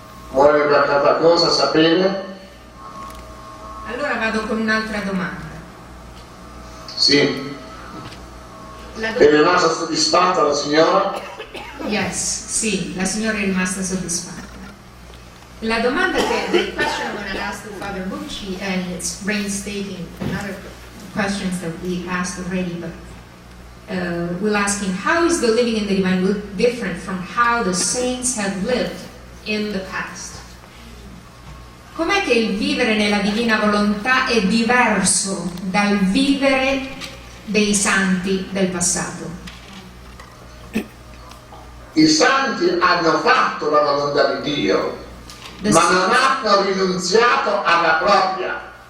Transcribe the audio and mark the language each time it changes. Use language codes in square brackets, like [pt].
[it] Vuole un'altra cosa sapere? Allora vado con un'altra domanda. Sì. La È rimasta soddisfatta la signora? [en] Yes, [it] sì, la signora è rimasta soddisfatta. La domanda che, [en] the question I'm going to ask to Father Bucci, and it's reinstating another questions that we asked already, but we'll ask him, how is the living in the divine will different from how the saints have lived in the past? [it] Com'è che il vivere nella divina volontà è diverso dal vivere dei santi del passato? I santi hanno fatto la volontà di Dio. ma non hanno rinunziato alla propria.